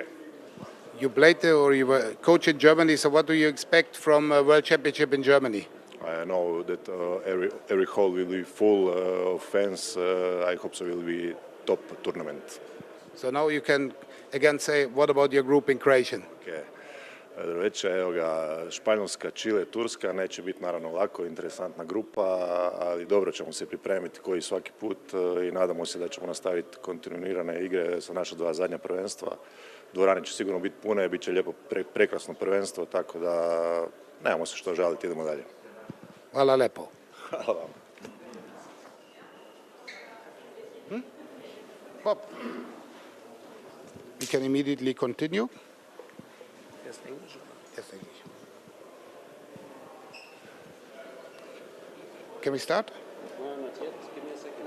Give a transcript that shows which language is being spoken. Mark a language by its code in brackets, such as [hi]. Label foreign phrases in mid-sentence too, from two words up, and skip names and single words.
[en] You played or you were coach in Germany, so what do you expect from a World Championship in Germany? I know that every hall will be full of fans. I hope so will be top tournament. So now you can again say, what about your group in Croatian? Okay. [hr] Drugačije, evo ga, Španjolska, Čile, Turska, neće biti naravno lako, interesantna grupa, ali dobro ćemo se pripremiti koji svaki put i nadamo se da ćemo nastaviti kontinuirane igre sa naša dva zadnja prvenstva. Dvorane će sigurno biti pune, bit će lijepo, prekrasno prvenstvo, tako da nemamo se što žaliti, idemo dalje. [sr] Hvala lepo. [hr] Hvala vam. [en] Bob, we can immediately continue. Yes, English. Yes, English. Can we start? No, not yet. Give me a second.